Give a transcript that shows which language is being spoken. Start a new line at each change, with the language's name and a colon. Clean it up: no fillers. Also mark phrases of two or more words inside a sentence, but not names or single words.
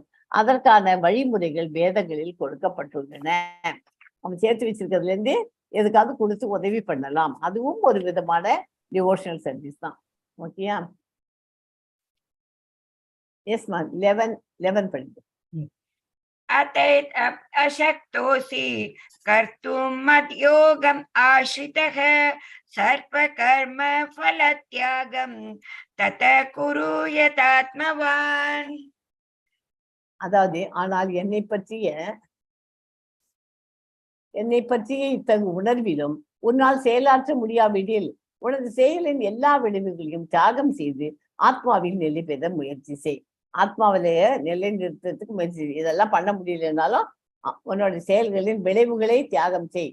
Tamil: அதற்கான வழிமுறைகள் வேதங்களில் கொடுக்கப்பட்டுள்ளன. அவன் சேர்த்து வச்சிருக்கிறதுல இருந்து எதுக்காவது கொடுத்து உதவி பண்ணலாம். அதுவும் ஒரு விதமான
English: devotional service
Tamil: தான். ஓகேயா? எஸ் மா 11 படிங்க.
Sanskrit: अतएत अशक्तोऽसि कर्तुं मद्योगम् आश्रितः सर्वकर्म फलत्यागं ततः कुरु यतात्मवान्.
Tamil: அதாவது ஆனால் என்னை பற்றிய இத்தகு உணர்விலும் உன்னால் செயலாற்ற முடியாவிடில் உனது செயலின் எல்லா விளைவுகளையும் தியாகம் செய்து ஆத்மாவில் நிலை பெற முயற்சி செய். ஆத்மாவிலேயே நிலை நிறுத்தத்துக்கு முயற்சி செய். இதெல்லாம் பண்ண முடியலனாலும் உன்னோட செயல்களின் விளைவுகளை தியாகம் செய்.